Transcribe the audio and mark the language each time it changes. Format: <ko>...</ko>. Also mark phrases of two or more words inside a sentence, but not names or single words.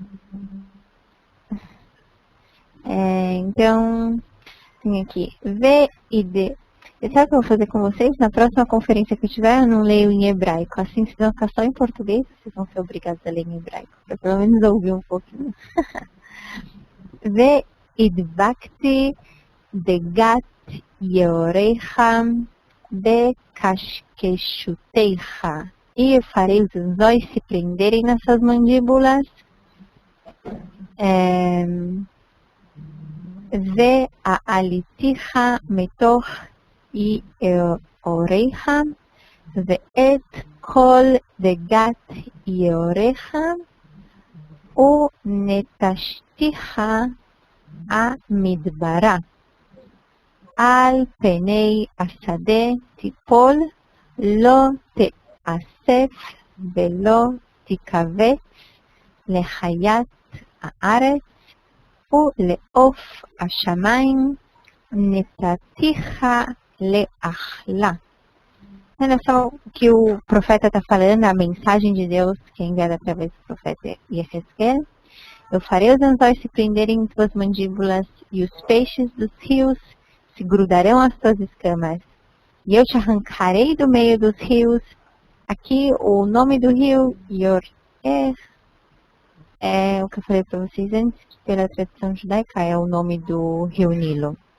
<pt>Então, tem aqui V e D. Sabe o que eu vou fazer com vocês? Na próxima conferência que eu tiver, eu não leio em hebraico. Assim, vocês vão ficar só em português, vocês vão ser obrigados a ler em hebraico. Para pelo menos ouvir um pouquinho.</pt> <he>והדבקתי דגת יאוריך בקשקשותיך.</he> <pt>E eu farei os anzóis se prenderem nessas mandíbulas.</pt> <he>והעליתיך מתוך יאוריך ואת כל דגת יאוריך u'netashticha המדברה על פני השדה תיפול לא תאסף ולא תכווץ לחיית הארץ ולעוף השמיים נתתיך לאכלה.</he> <pt>Olha só o que o profeta está falando, a mensagem de Deus que é enviada através do profeta Yehezkel. Eu farei os anzóis se prenderem em tuas mandíbulas e os peixes dos rios se grudarão às tuas escamas. E eu te arrancarei do meio dos rios. Aqui o nome do rio, Yoreh, é o que eu falei para vocês antes, pela tradição judaica, é o nome do rio Nilo.</pt>